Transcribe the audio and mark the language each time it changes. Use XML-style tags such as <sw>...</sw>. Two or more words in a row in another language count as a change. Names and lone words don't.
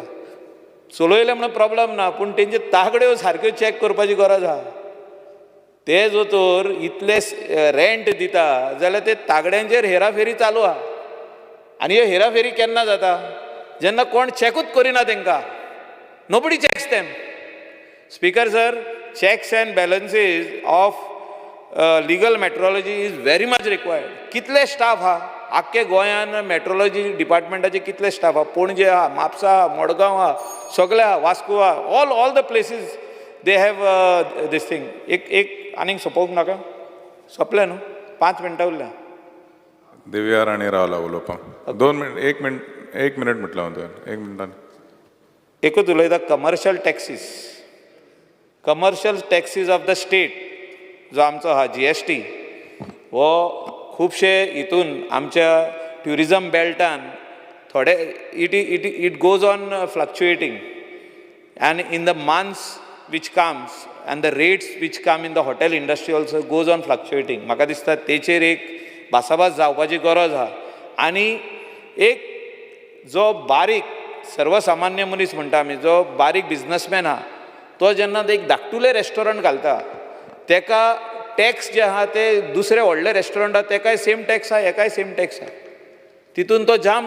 <kok>चलयले म्हणून प्रॉब्लेम ना, पूण तेंच्यो तागड्यो सारक्यो चॅक करपाची गरज आहा. ते जो तर इतले रेंट दिता जाल्यार ते तागड्यांचेर हेराफेरी चालू आहा. आनी ह्यो हेराफेरी केन्ना जाता? जेन्ना कोण चॅकूच करिना तेंकां.</kok> <en>Nobody checks them. Speaker sir, checks and balances of legal metrology is very much required.</en> <kok>कितले स्टाफ हा आख्खे गोंयान मेट्रोलॉजी डिपार्टमेंटाचे कितले स्टाफ हा पणजे हा म्हापसा हा मडगांव हा सगळे हा वास्को हा all the places they have this thing एक आनीक सोंपोवंक नाका सोंपलें न्हू 5 मिनटां उरल्या दिव्या राणी रावला उलोवपाक 2 मिनट 1 मिनट म्हटलं हांव तुवें 1 मिनटान एकूच उलयता</kok> <en>commercial taxis of the state</en> <kok>जो आमचो हा GST हो खुबशे हितून आमच्या ट्युरिजम बेल्टान थोडे</kok> <en>it goes on fluctuating and in the months which comes and the rates which come in the hotel industry also goes on fluctuating.</en> <kok>म्हाका दिसता तेचेर एक भासाभास जावपाची गरज आहा आनी एक जो बारीक सर्वसामान्य मनीस म्हणटा आमी जो बारीक बिझनसमॅन आहा तो जेन्ना एक धाकटुलें रेस्टॉरंट घालता तेका टॅक्स जे आहा ते दुसरे व्हडले रेस्टॉरंट आहा तेकाय सेम टॅक्स आहा हेकाय सेम टॅक्स आहा तितून तो जाम</kok>